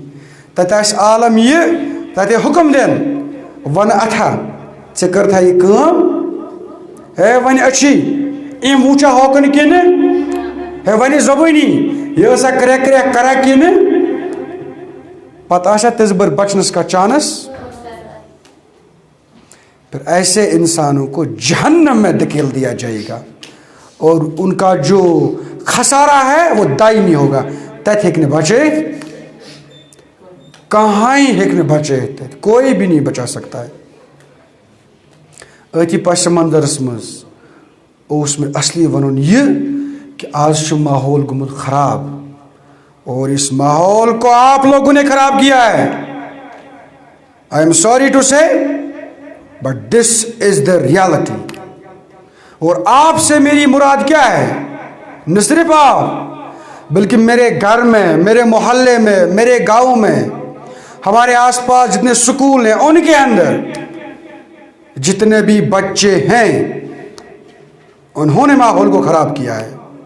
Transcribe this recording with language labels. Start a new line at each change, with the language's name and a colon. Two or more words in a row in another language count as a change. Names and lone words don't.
Kashmiri: تتہِ آسہِ عالم یہِ, تتہِ حُکم دِن ون اتھا ژےٚ کٔرتھا یہِ کٲم, ہے وۄنۍ أچھی أمۍ وٕچھا ہوکُن کِنہٕ, ہے وۄنۍ زبٲنی یہِ ٲسا کرٛٮ۪کھ کرٛٮ۪کھ کران کِنہٕ. پتہٕ آسیا تِژ بٔر بچنس کا چانس.
Urdu: پھر ایسے انسانوں کو جہنم میں دھکیل دیا جائے گا اور ان کا جو خسارہ ہے وہ دائمی ہوگا.
Kashmiri: تتہِ ہیٚکہِ نہٕ بچٲیِتھ,
Urdu: کہاں ہی
Kashmiri: ہیٚکہِ نہٕ بچٲیِتھ,
Urdu: کوئی بھی نہیں بچا سکتا ہے.
Kashmiri: أتھی پس منظرس منٛز اوس مےٚ اصلی ونُن یہِ کہ آج چھُ ماحول گوٚمُت خراب
Urdu: اور اس ماحول کو آپ لوگوں نے خراب کیا ہے.
English: I am sorry to say but this is the reality.
Urdu: اور آپ سے میری مراد کیا ہے, نہ صرف آپ بلکہ میرے گھر میں, میرے محلے میں, میرے گاؤں میں, ہمارے آس پاس جتنے سکول ہیں ان کے اندر جتنے بھی بچے ہیں انہوں نے ماحول کو خراب کیا ہے.